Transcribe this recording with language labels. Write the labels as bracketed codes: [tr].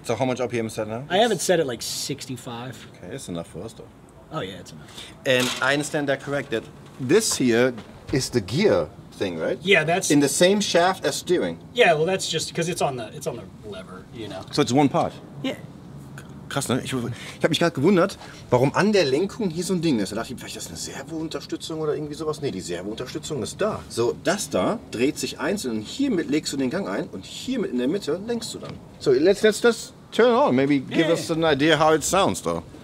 [en] So how much RPM is that now? I have it set at like 65. Okay, that's enough for us though. Oh yeah, it's enough. And I understand that correct, that this here is the gear thing, right? Yeah, that's in the same shaft as steering. Yeah, well that's just because it's on the lever, you know. So it's one part. Yeah. [de] Krass, ne? Ich habe mich gerade gewundert, warum an der Lenkung hier so ein Ding ist. Da dachte ich, vielleicht ist das eine Servounterstützung oder irgendwie sowas. Nee, die Servounterstützung ist da. So, das da dreht sich einzeln und hiermit legst du den Gang ein und hiermit in der Mitte lenkst du dann. [en] So, let's turn on. Maybe give us an idea how it sounds though.